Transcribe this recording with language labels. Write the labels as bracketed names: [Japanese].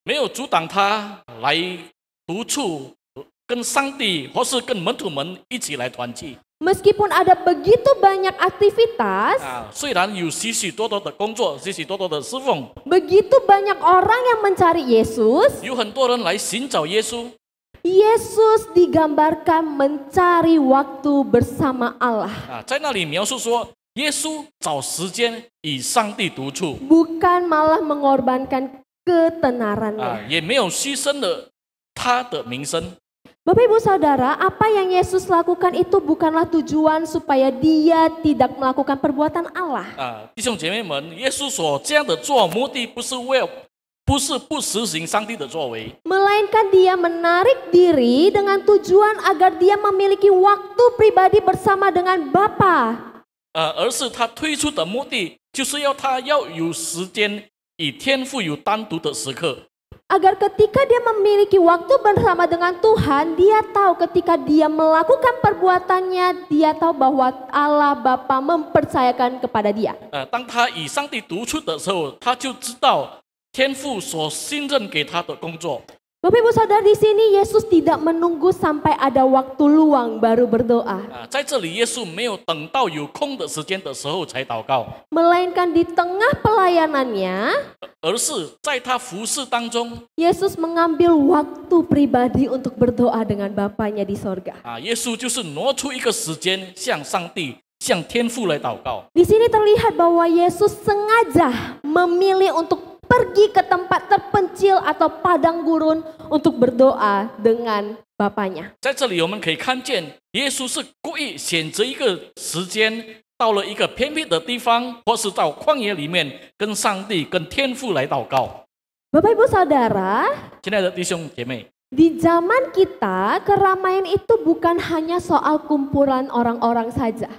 [Chinese] 没有阻挡他来独处，跟上帝或是跟门徒们一起来团聚。 [Indonesian] Meskipun ada begitu banyak aktivitas, [Chinese] 虽然有许许多多的工作，许许多多的侍奉， [Indonesian] begitu banyak orang yang mencari Yesus, [Chinese] 有很多人来寻找耶稣。 [Indonesian] Yesus digambarkan mencari waktu bersama Allah, [Chinese] 在那里描述说，耶稣找时间与上帝独处， [Indonesian] bukan malah mengorbankan ketenarannya. [Chinese] 也没有牺牲了他的名声。 [Indonesian] Bapak Ibu Saudara, apa yang Yesus lakukan itu bukanlah tujuan supaya dia tidak melakukan perbuatan Allah. [Chinese] 弟兄姐妹们，耶稣所这样的做，目的不是不实行上帝的作为， [Indonesian] Melainkan dia menarik diri dengan tujuan agar dia memiliki waktu pribadi bersama dengan Bapa. [Chinese] 而是他推出的目的，就是他要有时间与天父有单独的时刻。 [Indonesian] Agar ketika dia memiliki waktu bersama dengan Tuhan, dia tahu ketika dia melakukan perbuatannya, dia tahu bahwa Allah Bapa mempercayakan kepada dia. [Chinese] 当他与上帝独处的时候，他就知道天父所信任给他的工作。 [Indonesian] Bapak Ibu Saudara, di sini Yesus tidak menunggu sampai ada waktu luang baru berdoa. [Chinese] 在这里，耶稣没有等到有空的时间的时候才祷告， [Indonesian] Melainkan di tengah pelayanannya, [Chinese] 而是在他服侍当中， [Indonesian] Yesus mengambil waktu pribadi untuk berdoa dengan Bapaknya di sorga. [Chinese] 耶稣就是挪出一个时间向上帝、向天父来祷告。 [Indonesian] Di sini terlihat bahwa Yesus sengaja memilih untuk pergi ke tempat terpencil atau padang gurun untuk berdoa dengan Bapaknya. [Chinese] 在这里，我们可以看见，耶稣是故意选择一个时间，到了一个偏僻的地方，或是到旷野里面，跟上帝、跟天父来祷告。 [Indonesian] Bapak Ibu Saudara, [Chinese] 亲爱的弟兄姐妹， [Indonesian] di zaman kita keramaian itu bukan hanya soal kumpulan orang-orang saja.